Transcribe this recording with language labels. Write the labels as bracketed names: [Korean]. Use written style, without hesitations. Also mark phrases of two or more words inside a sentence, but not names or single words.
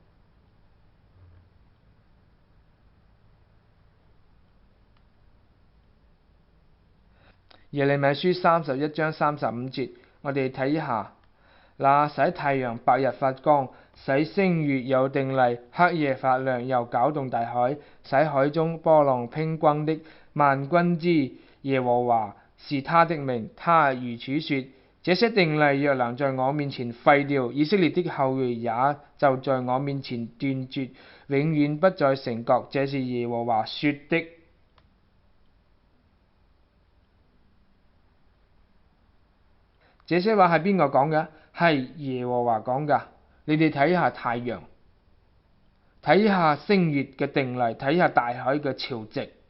[Cantonese] 耶利米書31章35節，我哋睇一下。那使太陽白日發光，使星月有定例，黑夜發亮，又攪動大海，使海中波浪匉訇的萬軍之耶和華是他的名。他如此說：這些定例若能在我面前廢掉，以色列的後裔也就在我面前斷絕，永遠不再成國。這是耶和華說的。這些話係邊個講嘅？係耶和華講噶。你哋睇下太陽，睇下星月嘅定例，睇下大海嘅潮汐。